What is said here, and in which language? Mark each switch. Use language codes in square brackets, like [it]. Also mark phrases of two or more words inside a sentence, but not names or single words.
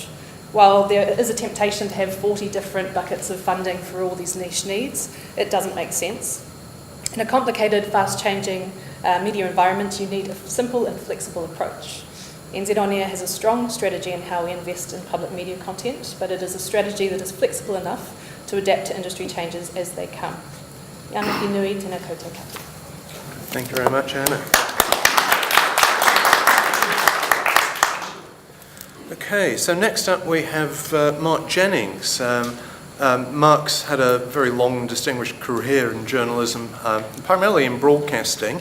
[en] While there is a temptation to have 40 different buckets of funding for all these niche needs, it doesn't make sense. In a complicated, fast-changing media environment, you need a simple and flexible approach. NZ On Air has a strong strategy in how we invest in public media content, but it is a strategy that is flexible enough to adapt to industry changes as they come. [mi] Yānaki nui tēnā koutou katoa. [en] Thank you very much, Anna. Okay, so next up we have Mark Jennings. Mark's had a very long and distinguished career in journalism, primarily in broadcasting.